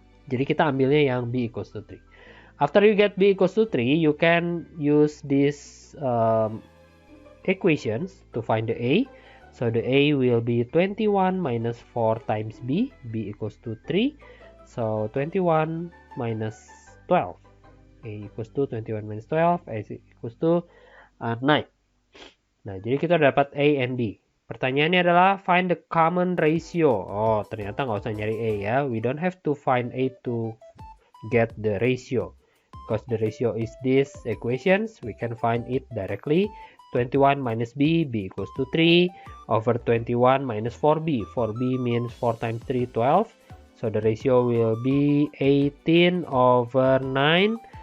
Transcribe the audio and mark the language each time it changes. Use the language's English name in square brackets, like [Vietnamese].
[Indonesian] Jadi kita ambilnya yang b [English] equals to [Indonesian] 3. [English] After you get b equals to 3, you can use these equations to find the a. So the a will be 21 minus 4 times b equals to 3. So 21 minus 12. A equals to 21 minus 12, a equals to 9. [Indonesian] Nah, jadi kita dapat A and B. Pertanyaannya adalah [English] find the common ratio. [Indonesian] Oh, ternyata nggak usah nyari A ya. [English] We don't have to find A to get the ratio. Because the ratio is this equations, we can find it directly. 21 minus B equals to 3 over 21 minus 4B. 4B means 4 times 3, 12. So the ratio will be 18 over 9.